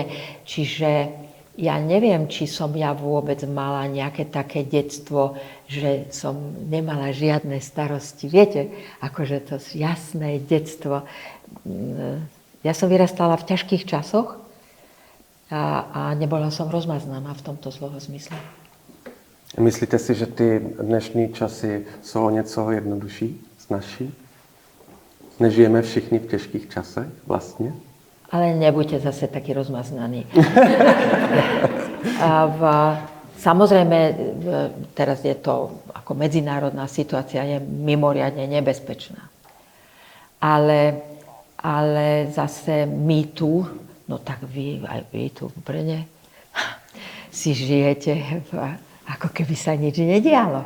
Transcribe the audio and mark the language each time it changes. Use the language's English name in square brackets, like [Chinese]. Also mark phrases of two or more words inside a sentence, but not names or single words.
[Slovak] Čiže ja neviem, či som ja vôbec mala nejaké také detstvo, že som nemala žiadne starosti. Viete, akože to jasné detstvo. Ja som vyrastala v ťažkých časoch a nebola som rozmaznaná v tomto slova zmysle. Myslíte si, [Czech] že ty dnešní časy jsou o něco jednodušší, snazší? Nežijeme všichni v těžkých časech vlastně? [Slovak] Ale nebuďte zase taký rozmaznaný. Samozrejme, teraz je to ako medzinárodná situácia, je mimoriadne nebezpečná. Ale zase my tu, no tak aj vy tu v Brne, si žijete, ako keby sa nič nedialo.